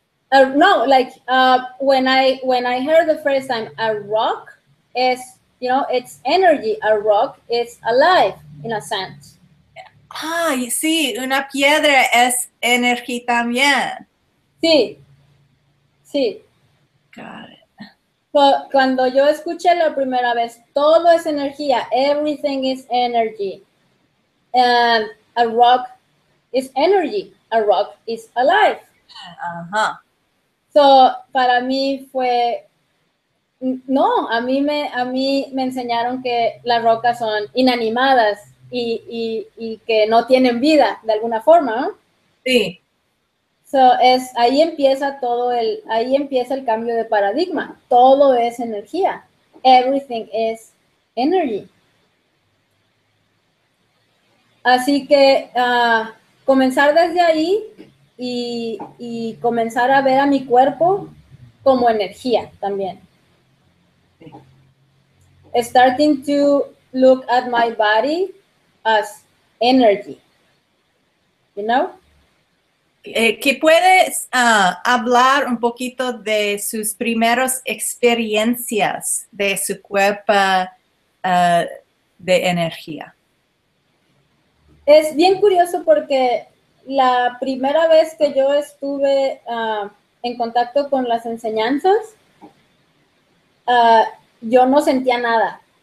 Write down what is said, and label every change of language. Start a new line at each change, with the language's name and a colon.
English: No, like when I heard the first time, a rock is, it's energy. A rock is alive in a sense.
Spanish: Sí, una piedra es energía también. Sí, sí.
English: Got it.
Spanish: Cuando yo escuché la primera vez, todo es energía,
English: everything is energy, and a rock is energy, a rock is alive.
Spanish: So, para mí fue, no, a mí me enseñaron que las rocas son inanimadas y que no tienen vida de alguna forma, ¿no? Sí. Ahí empieza ahí empieza el cambio de paradigma. Todo es energía.
English: Everything is energy.
Spanish: Así que comenzar desde ahí y comenzar a ver a mi cuerpo como energía también.
English: Starting to look at my body as energy. You know?
Spanish: ¿Que puedes hablar un poquito de sus primeras experiencias de su cuerpo de energía? Es bien curioso porque la primera vez que yo estuve en contacto con las enseñanzas, yo no sentía nada.